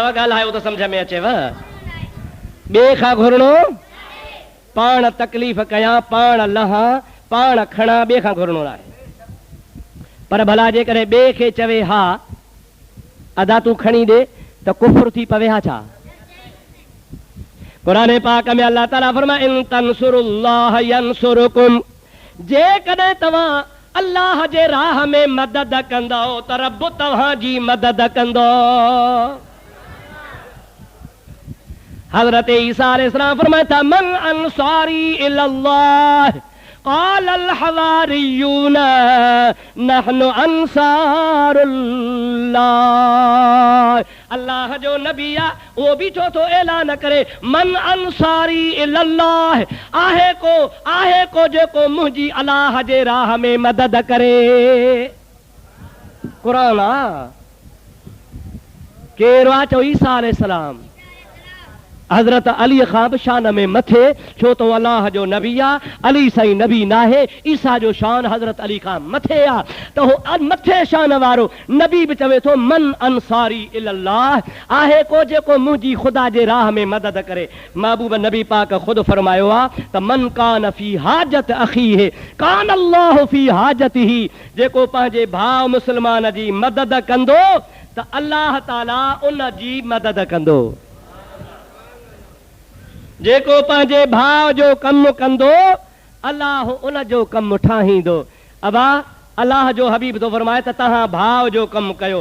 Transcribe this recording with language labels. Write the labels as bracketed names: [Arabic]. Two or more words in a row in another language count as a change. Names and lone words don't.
[Sindhi] ॻाल्हायो त सम्झ में अचेव। ॿिए खां घुरणो, पाण तकलीफ़ कयां, पाण लहां, पाण खणा, ॿिए खां घुरणो नाहे। पर भला जेकॾहिं ॿिए खे चवे हा अदा तूं खणी ॾे त कुफ्र थी पवे हा छा? कुरान पाक में अल्लाह ताला फरमाए [Arabic] إن تنصروا الله ينصركم, [Sindhi] जेकॾहिं तव्हां अल्लाह जे राह में मदद कंदो त रब तव्हांजी मदद कंदो। हज़रत ईसा अलैहिस्सलाम फरमाए था [Arabic] من أنصاري إلى الله قال الحواريون نحن أنصار الله. [Sindhi] अल्लाह जो नबी आहे, उहो बि छो थो ऐलान करे [Arabic] من أنصاري إلى الله, [Sindhi] आहे को जेको मुंहिंजी अल्लाह जे राह में मदद करे। क़ुरान आहे। केरु आहे? चओ ईसा अलैहिस्सलाम। हज़रत अली खां बि शान में मथे, छो तो अल्लाह जो नबी आहे, अली साईं नबी नाहे, ईसा जो शान हज़रत अली खां मथे आहे। त हो मथे शान वारो नबी बि चवे थो [Arabic] من أنصاري إلى الله, [Sindhi] आहे को जेको मुंहिंजी ख़ुदा जे राह में मदद करे। महबूब नबी पाक ख़ुदि फरमायो आहे त [Arabic] من كان في حاجة أخيه كان الله في حاجته, [Sindhi] जेको पंहिंजे भाउ मुस्लमान जी मदद कंदो त अल्लाह ताला उन जी मदद कंदो। जेको पंहिंजे भाउ जो कमु कंदो अल्लाह उन जो कमु ठाहींदो। अबा अल्लाह जो हबीब तो फरमाए त तव्हां भाउ जो कमु कयो।